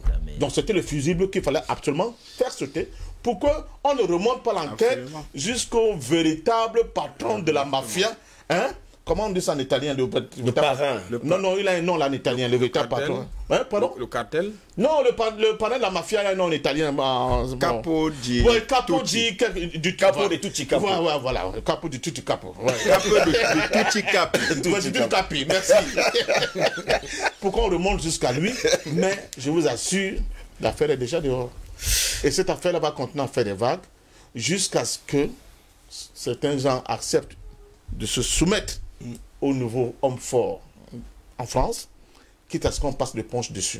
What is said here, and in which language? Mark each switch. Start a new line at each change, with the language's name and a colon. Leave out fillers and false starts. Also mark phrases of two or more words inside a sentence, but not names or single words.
French: Donc c'était le fusible qu'il fallait absolument faire sauter. Pourquoi on ne remonte pas l'enquête jusqu'au véritable patron de la mafia, hein? Comment on dit ça en italien? Le parrain. Non, il a un nom là en italien, le véritable patron. Hein, pardon? Le cartel? Non, le parrain de la mafia a un nom en italien.
Italian: Capo di... Oui, Capo di... Du capo de tutti capo. Voilà, Capo di tutti capo. Capo de tutti capi. Tutti capi,
French: merci. Pourquoi on remonte jusqu'à lui? Mais je vous assure, l'affaire est déjà dehors. Et cette affaire-là va continuer à faire des vagues jusqu'à ce que certains gens acceptent de se soumettre au nouveau homme fort en France, quitte à ce qu'on passe l'éponge dessus.